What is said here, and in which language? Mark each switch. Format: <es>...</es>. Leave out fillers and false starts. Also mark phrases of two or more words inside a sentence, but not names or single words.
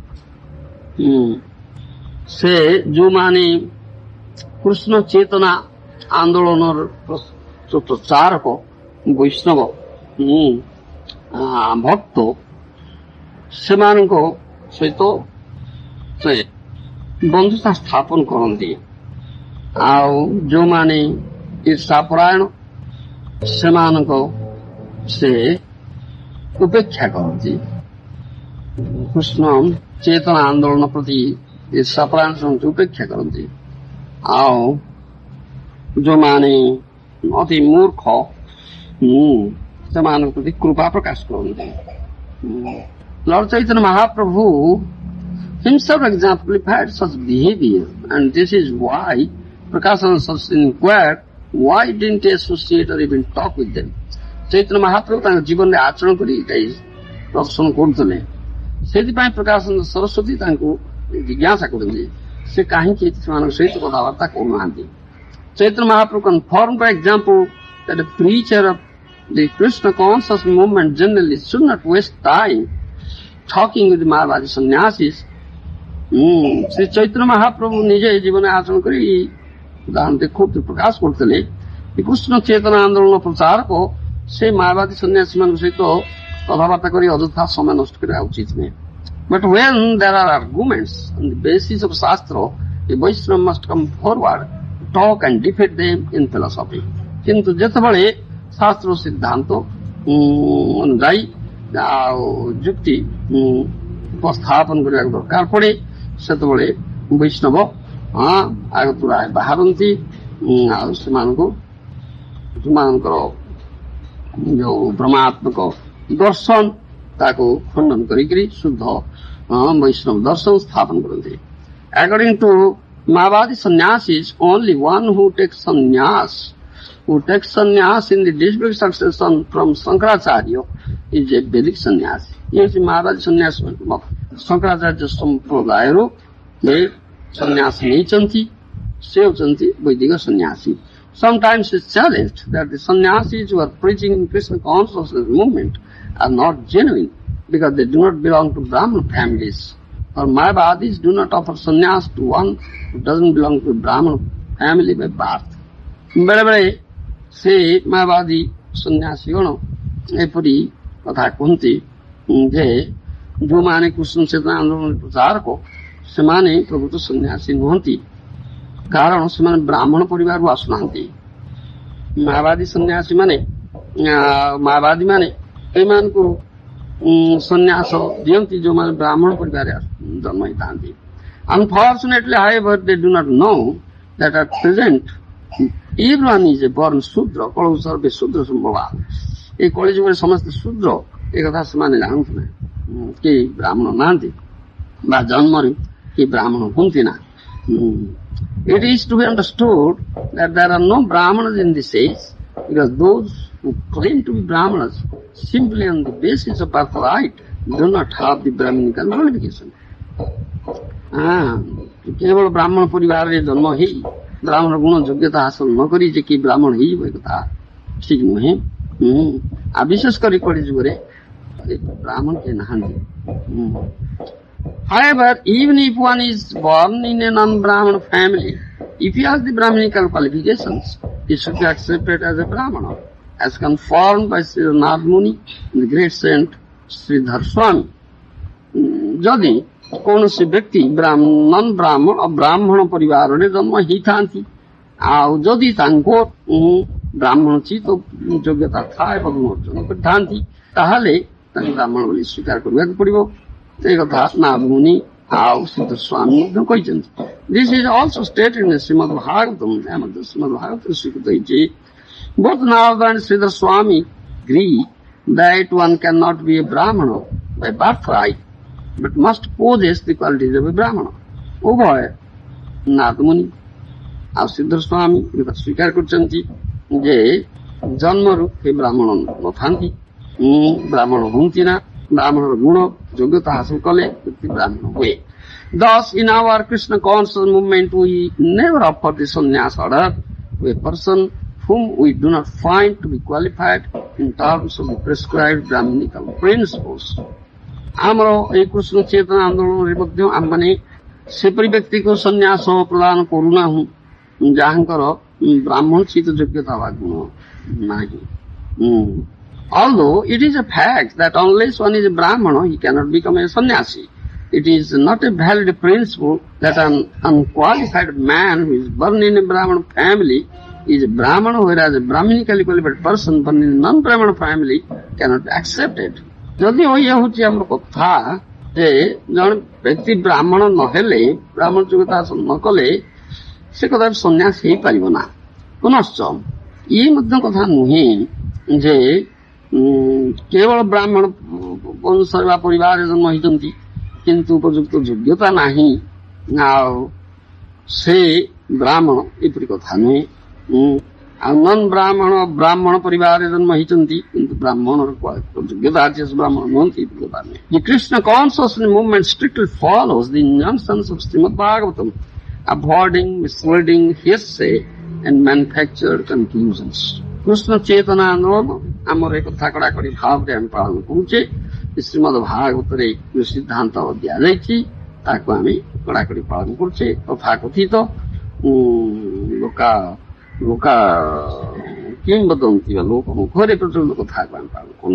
<or>ସେ ଯୋ ମାନେ କୃଷ୍ଣ ଚେତନା ଆନ୍ଦୋଳନ ପ୍ରଚାରକ ବୈଷ୍ଣବ ଭକ୍ତ ସେ ସହିତ ସେ ବନ୍ଧୁତା ସ୍ଥାପନ କରତି ଯୋ ମାନେ ଈର୍ଷାପରାୟଣ ସେ ଉପେକ୍ଷା କରତି କୃଷ୍ଣ ଚେତନା ଆନ୍ଦୋଳନ ପ୍ରତି ସପ୍ରାଂଶଙ୍କୁ ଉପେକ୍ଷା କରନ୍ତି ଆଉ ଯୋଉମାନେ ଅତି ମୂର୍ଖ ସେମାନଙ୍କ ପ୍ରତି କୃପା ପ୍ରକାଶ କରନ୍ତି।</or> <en>Lord Chaitanya Mahaprabhu himself exemplified such behavior, and this is why Prakashananda Saraswati inquired, why didn't he associate or even talk with them?</en> <or>ଚୈତନ୍ୟ ମହାପ୍ରଭୁ ତାଙ୍କ ଜୀବନରେ ଆଚରଣ କରି ପ୍ରଦର୍ଶନ କରୁଥିଲେ। ସେଥିପାଇଁ ପ୍ରକାଶାନନ୍ଦ ସରସ୍ୱତୀ ତାଙ୍କୁ ଜିଜ୍ଞାସା କରନ୍ତି ସେ କାହିଁକି ସେମାନଙ୍କ ସହିତ କଥାବାର୍ତ୍ତା କରୁନାହାନ୍ତି।</or> <en>ଚୈତନ୍ୟ ମହାପ୍ରଭୁ confirmed by example that a preacher of the Krishna conscious movement generally should not waste time talking with Mayavadi sannyasis।</en> <or>ଶ୍ରୀ ଚୈତନ୍ୟ ମହାପ୍ରଭୁ ନିଜେ ଜୀବନରେ ଆଚରଣ କରି ଉଦାହରଣ ଦେଖୁଥିଲେ ପ୍ରକାଶ କରୁଥିଲେ କୃଷ୍ଣ ଚେତନା ଆନ୍ଦୋଳନ ପ୍ରଚାରକ ସେ ମାୟାବାଦୀ ସନ୍ନ୍ୟାସୀ ମାନଙ୍କ ସହିତ କଥାବାର୍ତ୍ତା କରି ଅଯଥା ସମୟ ନଷ୍ଟ କରିବା ଉଚିତ ନୁହେଁ।</or> <en>But when there are arguments on the basis of Shastra, a Vaishnava must come forward, talk and defeat them in philosophy।</en> <or>କିନ୍ତୁ ଯେତେବେଳେ ଶାସ୍ତ୍ର ସିଦ୍ଧାନ୍ତ ଅନୁଯାୟୀ ଆଉ ଯୁକ୍ତି ଉପସ୍ଥାପନ କରିବାକୁ ଦରକାର ପଡେ ସେତେବେଳେ ବୈଷ୍ଣବ ଆଗତୁରା ବାହାରନ୍ତି ଆଉ ସେମାନଙ୍କର ଯୋଉ ବ୍ରହ୍ମାତ୍ମକ ଦର୍ଶନ ତାକୁ ଖଣ୍ଡନ କରିକିରି ଶୁଦ୍ଧ ବୈଷ୍ଣବ ଦର୍ଶନ ସ୍ଥାପନ କରନ୍ତି।</or> <en>According to Mayavadi sannyasis, only one who takes sannyas in the distinct succession from Shankaracharya is a Vedic sannyasi।</en> <or>ଯେ ମାୟାବାଦୀ ସନ୍ନ୍ୟାସୀ ଶଙ୍କରାଚାର୍ଯ୍ୟ ସମ୍ପ୍ରଦାୟରୁ ସନ୍ନ୍ୟାସ ନେଇଛନ୍ତି ସେ ହେଉଛନ୍ତି ବୈଦିକ ସନ୍ନ୍ୟାସୀ।</or> <en>Sometimes it's challenged that the sannyasis who are preaching in Krishna consciousness movement are not genuine because they do not belong to Brahmin families, or Mayavadis do not offer sannyas to one who doesn't belong to Brahmin family by birth।</en> <or>ବେଳେ ବେଳେ ସେ ମାୟାବାଦୀ ସନ୍ନ୍ୟାସୀଗଣ ଏପରି କଥା କୁହନ୍ତି ଯେ ଯୋଉମାନେ କୃଷ୍ଣ ଚେତନା ଆନ୍ଦୋଳନ ପ୍ରଚାରକ ସେମାନେ ପ୍ରକୃତ ସନ୍ନ୍ୟାସୀ ନୁହନ୍ତି କାରଣ ସେମାନେ ବ୍ରାହ୍ମଣ ପରିବାରରୁ ଆସୁନାହାନ୍ତି। ମାୟାବାଦୀ ମାନେ ଏମାନଙ୍କୁ ସନ୍ନ୍ୟାସ ଦିଅନ୍ତି ଯୋଉମାନେ ବ୍ରାହ୍ମଣ ପରିବାରରେ ଜନ୍ମ ହେଇଥାନ୍ତି।</or> <en>Unfortunately, however, they do not know that at present everyone is a born Shudra,</en> <sa>କଳୁ ସର୍ବେ ଶୂଦ୍ର ସମ୍ଭବା।</sa> <or>ଏଇ କଳି ଯୁଗରେ ସମସ୍ତେ ଶୂଦ୍ର ଏ କଥା ସେମାନେ ଜାଣନ୍ତି ନାହିଁ କି ବ୍ରାହ୍ମଣ ନାହାନ୍ତି ବା ଜନ୍ମରୁ କି ବ୍ରାହ୍ମଣ ହୁଅନ୍ତି ନା।</or> <en>It is to be understood that there are no Brahmanas in this age because those who claim to be Brahmanas simply on the basis of birthright do not have the Brahminical qualification।</en> <or>କେବଳ ବ୍ରାହ୍ମଣ ପରିବାରରେ ଜନ୍ମ ହେଇ ବ୍ରାହ୍ମଣ ଗୁଣ ଯୋଗ୍ୟତା ହାସଲ ନ କରି ଯେ କି ବ୍ରାହ୍ମଣ ହେଇଯିବ ଏ କଥା ଠିକ ନୁହେଁ। ଆଉ ବିଶେଷ କରି କଳି ଯୁଗରେ ବ୍ରାହ୍ମଣ କେହି ନାହାନ୍ତି।</or> <en>However, even if one is born in a non-Brahman family, if he has the Brahminical qualifications, he should be accepted as a Brahmana, as confirmed by Sri Narad Muni, the great saint Sridhar Swami।</en> <or>ଯଦି କୌଣସି ବ୍ୟକ୍ତି ନନ୍ ବ୍ରାହ୍ମଣ ବ୍ରାହ୍ମଣ ପରିବାରରେ ଜନ୍ମ ହେଇଥାନ୍ତି ଆଉ ଯଦି ତାଙ୍କ ବ୍ରାହ୍ମଣ ଚିତ ଯୋଗ୍ୟତା ଥାଏ ଏବଂ ଅର୍ଜନ କରିଥାନ୍ତି ତାହେଲେ ତାଙ୍କୁ ବ୍ରାହ୍ମଣ ବୋଲି ସ୍ୱୀକାର କରିବାକୁ ପଡିବ। ଏ କଥା ନାରଦ ମୁନି ଆଉ ସିଦ୍ଧ ସ୍ୱାମୀ ମଧ୍ୟ କହିଛନ୍ତି।</or> <en>This is also stated in Srimad Bhagavatam।</en> <or>ଏହା ମଧ୍ୟ ଶ୍ରୀମଦ୍ ଭାଗବତରେ ସ୍ୱୀକୃତ ହେଇଛି।</or> <en>Both Narada and Sridhar Swami agree that one cannot be a Brahmana by birthright but must possess the qualities of a Brahmana।</en> <or>ଉଭୟ ନାରଦ ମୁନି ଆଉ ସିଦ୍ଧ ସ୍ୱାମୀ କଥା ସ୍ୱୀକାର କରିଛନ୍ତି ଯେ ଜନ୍ମରୁ ସେ ବ୍ରାହ୍ମଣ ନଥାନ୍ତି ବ୍ରାହ୍ମଣ ହୁଅନ୍ତି ନା ବ୍ରାହ୍ମଣର ଗୁଣ ଯୋଗ୍ୟତା ହାସଲ କଲେ ବ୍ୟକ୍ତି ବ୍ରାହ୍ମଣ ହୁଏ।</or> <en>Thus, in our Krishna conscious movement, we never offer the sannyas order to a person whom we do not find to be qualified in terms of the prescribed Brahminical principles।</en> <or>ଆମର ଏଇ କୃଷ୍ଣ ଚେତନା ଆନ୍ଦୋଳନରେ ମଧ୍ୟ ଆମମାନେ ସେପରି ବ୍ୟକ୍ତିକୁ ସନ୍ନ୍ୟାସ ପ୍ରଦାନ କରୁନାହୁଁ ଯାହାଙ୍କର ବ୍ରାହ୍ମଣ ଚିତ ଯୋଗ୍ୟତା ବା ଗୁଣ ନାହିଁ।</or> <en>Although it is a fact that unless one is a Brahmana, he cannot become a sannyasi, it is not a valid principle that an unqualified man who is born in a Brahmana family is a Brahmana, whereas a Brahminically qualified person born in a non-Brahmana family cannot be accepted।</en> <or>ଯଦି ଇଏ ହଉଛି ଆମର କଥା ଯେ ଜଣେ ବ୍ୟକ୍ତି ବ୍ରାହ୍ମଣ ନହେଲେ, ବ୍ରାହ୍ମଣ ଯୋଗ୍ୟତା ହାସଲ ନ କଲେ ସେ କଦାପି ସନ୍ନ୍ୟାସ ହେଇପାରିବ ନା। ପୁନଶ୍ଚ ଇଏ ମଧ୍ୟ କଥା ନୁହେଁ ଯେ କେବଳ ବ୍ରାହ୍ମଣ ବଂଶରେ ବା ପରିବାରରେ ଜନ୍ମ ହେଇଛନ୍ତି କିନ୍ତୁ ଉପଯୁକ୍ତ ଯୋଗ୍ୟତା ନାହିଁ ଆଉ ସେ ବ୍ରାହ୍ମଣ, ଏପରି କଥା ନୁହେଁ। ଆଉ ନନ୍ ବ୍ରାହ୍ମଣ ପରିବାରରେ ଜନ୍ମ ହେଇଛନ୍ତି କିନ୍ତୁ ବ୍ରାହ୍ମଣର ଯୋଗ୍ୟତା ଅଛି, ସେ ବ୍ରାହ୍ମଣ ନୁହନ୍ତି, ଏପରି କଥା ନୁହେଁ।</or> <en>The Krishna consciousness movement strictly follows the injunctions of Srimad Bhagavatam, avoiding misleading hearsay and manufactured conclusions.</en> <or>କୃଷ୍ଣ ଚେତନା ଆନ୍ଦୋଳନ ଆମର ଏ କଥା କଡ଼ାକଡ଼ି ଭାବରେ ଆମେ ପାଳନ କରୁଛେ। ଶ୍ରୀମଦ୍ ଭାଗବତରେ ଯୋଉ ସିଦ୍ଧାନ୍ତ ଦିଆଯାଇଛି ତାକୁ ଆମେ କଡ଼ାକଡ଼ି ପାଳନ କରୁଛେ। ତଥାକଥିତ ଲୋକା କିମ୍ବଦନ୍ତୀ ବା ଲୋକମୁଖରେ ପ୍ରଚଳିତ କଥାକୁ ଆମେ ପାଳନ କରୁନୁ।</or>